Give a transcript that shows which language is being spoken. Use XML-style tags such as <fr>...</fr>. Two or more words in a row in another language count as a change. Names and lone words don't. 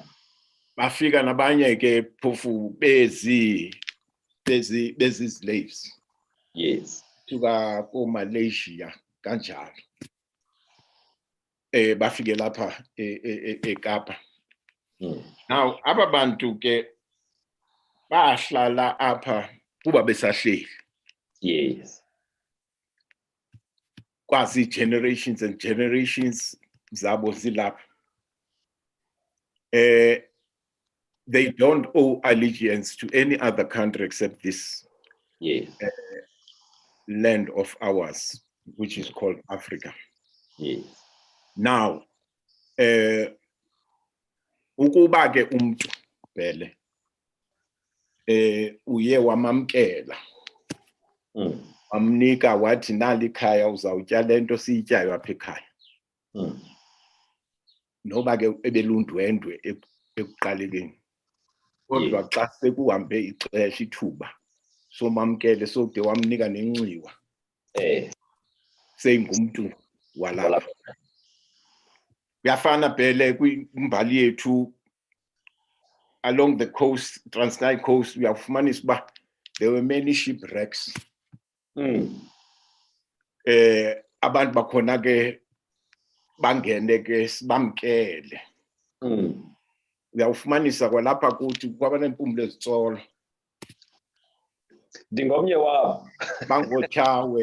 <xh>Bafika nabanye ke phofu bezi slaves.</xh> <en>Yes.</en> <xh>Tuka ko-Malaysia kanjalo. Bafike lapha eKapa. Now aba bantu ke bahlala apha kuba besahleli.</xh> <en>Yes. Quasi generations and generations</en> <xh>zabo zilapha.</xh> <en>They don't owe allegiance to any other country except this land of ours, which is called Africa. Yes. Now,</en> <xh>ukuba ke umuntu Bhele uye wamamkela. Wamnika wathi nali ikhaya uzawutya lento siyityayo apha ekhaya. Noba ke ebelundwendwe ekuqalekeni. Kodwa xa sekuhambe ixesha ithuba somamkele sode wamnika nenxiwa. Seyingumuntu walapha. Kuyafana Bhele kwimbali yethu</xh> <en>along the coast, Transnail coast,</en> <xh>uyafumanisa uba</xh> <en>there were many shipwrecks.</en> <xh>Abantu bakhona ke bangene ke sibamkele. Uyawufumanisa kwalapha kuthi kwabanempumlo ezitsolo. Ndingomnye wabo.</xh>